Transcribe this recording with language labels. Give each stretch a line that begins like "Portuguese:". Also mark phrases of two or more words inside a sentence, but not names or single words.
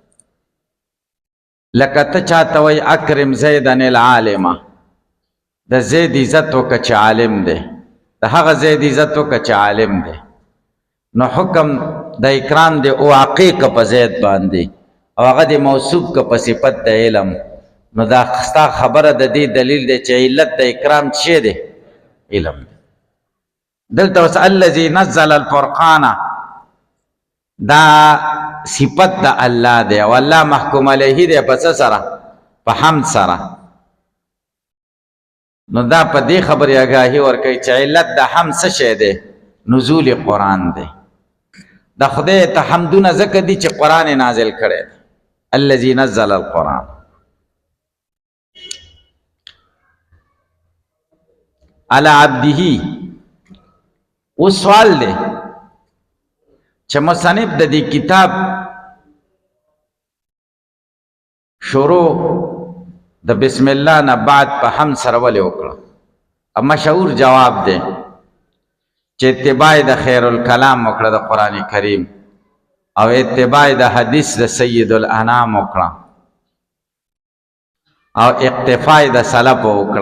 Pashto: لکه ته چاته وای
Arabic: اکرم زیدن العالمه،
Pashto: د زید عزت وکړه چې عالم دی، د هغه زید عزت وکړه چې عالم دی، نو حکم د اکرام دی واقع که په زید باندې او هغه دی موصوف که په صفت د علم، نو دا ستا خبره د دې دلیل دی چې علت د اکرام څه دی؟ علم دی. دلته اوس
Arabic: الذي نزل الفرقان
Pashto: دا صفت د الله دی او الله محکوم علیه دی په څه سره؟ په حمد سره. نو دا په دې خبرې آګاهي ورکوي چې علت د حمد څه شی دی؟ نزول قرآن دی. د خدای ته حمدونه ځکه دي چې قرآن یې نازل کړی دی.
Arabic: الذي نزل القرآن. علی عبده.
Pashto: اوس سوال دی چې مصنف د دې کتاب شروع د بسم الله نه بعد په حمد سره ولې وکړه؟ مشهور جواب دی چې اتباع د
Arabic: خیر الکلام
Pashto: وکړه د قرآن کریم او اتباع د حدیث د
Arabic: سید الانام
Pashto: وکړه او اقتفاء د سلف وکړه.